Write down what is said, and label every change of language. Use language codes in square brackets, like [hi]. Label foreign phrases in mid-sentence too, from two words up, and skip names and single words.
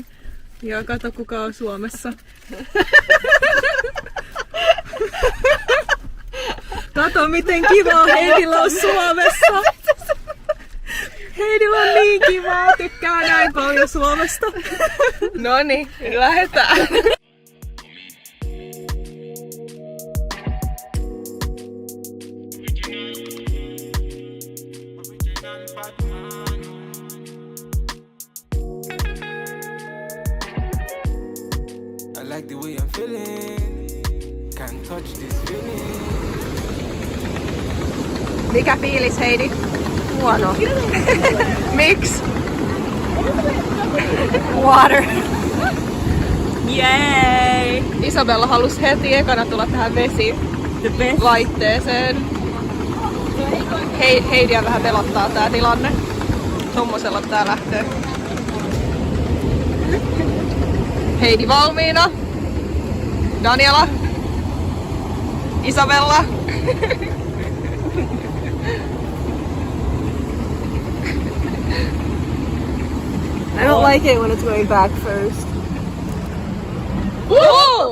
[fi] Ja kato kuka on Suomessa. Kato miten kivaa Heidillä on Suomessa. Heidillä on niin kivaa, tykkää näin paljon Suomesta. Noniin, lähdetään. [en] I like the way I'm feeling. Can't touch this feeling. [fi] Mikä fiilis, Heidi? Huono. Miksi? [en] Water. Yay! [fi] Isabella halusi heti ekana tulla tähän vesilaitteeseen. Heidiä vähän pelottaa tää tilanne. Tommosella tää lähtee. Heidi valmiina. Daniela. Isabella. [en] I don't like it when it's going back first. Whoa!